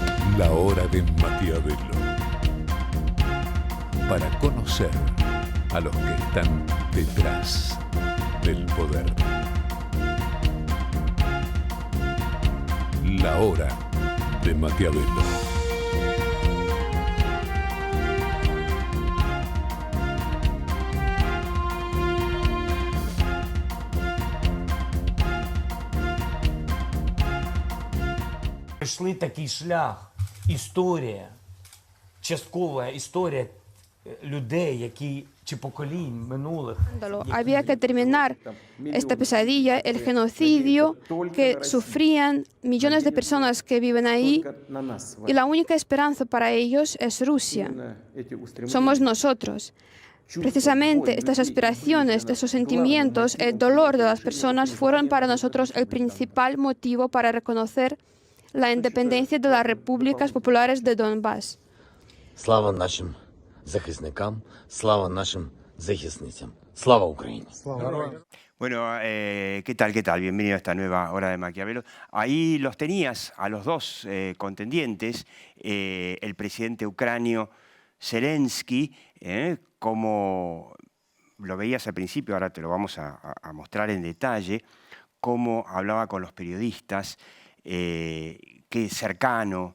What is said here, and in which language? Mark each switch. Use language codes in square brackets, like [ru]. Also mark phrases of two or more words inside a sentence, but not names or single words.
[es] La hora de Maquiavelo. Para conocer a los que están detrás del poder. La hora de Maquiavelo. [uk] Пройшли такий шлях, історія, часткова історія людей, які чи поколінь минулих. [es] Había que terminar esta pesadilla, el genocidio que sufrían millones de personas que viven ahí, y la única esperanza para ellos es Rusia. Somos nosotros. Precisamente estas aspiraciones, esos sentimientos, el dolor de las personas fueron para nosotros el principal motivo para reconocer la independencia de las repúblicas populares de Donbass. [uk] Слава нашим захисникам, слава нашим захисницям. Слава Україні! [es] Bueno, ¿qué tal? ¿Qué tal? Bienvenido a esta nueva hora de Maquiavelo. Ahí los tenías a los dos contendientes, el presidente ucranio Zelensky, como lo veías al principio, ahora te lo vamos a mostrar en detalle, cómo hablaba con los periodistas, qué cercano.